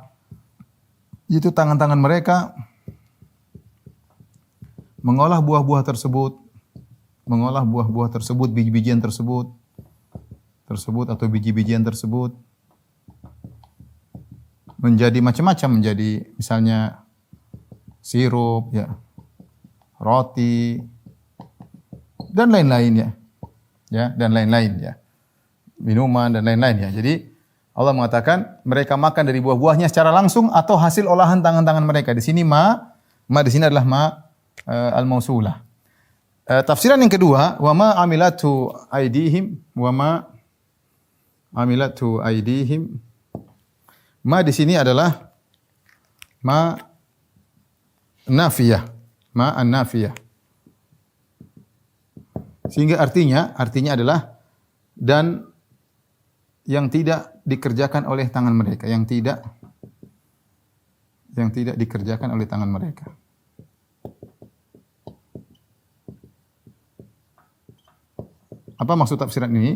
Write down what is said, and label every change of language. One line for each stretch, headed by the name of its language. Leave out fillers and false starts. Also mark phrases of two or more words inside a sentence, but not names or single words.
Indonesian: Itu tangan-tangan mereka mengolah buah-buah tersebut, biji-bijian tersebut atau biji-bijian tersebut menjadi macam-macam, menjadi misalnya sirup ya, roti dan lain-lain ya. Ya, dan lain-lain ya. Minuman dan lain-lain ya. Jadi Allah mengatakan mereka makan dari buah-buahnya secara langsung atau hasil olahan tangan-tangan mereka. Di sini ma di sini adalah
Arabic: ma al-mausulah.
Indonesian: Tafsiran yang kedua,
Arabic: wa ma amilatu aidihim wa ma amilatu aidihim.
Indonesian: Ma di sini adalah
Arabic: ma nafiyah, ma an-nafiyah.
Indonesian: Sehingga artinya adalah dan yang tidak dikerjakan oleh tangan mereka, yang tidak dikerjakan oleh tangan mereka. Apa maksud tafsiran ini?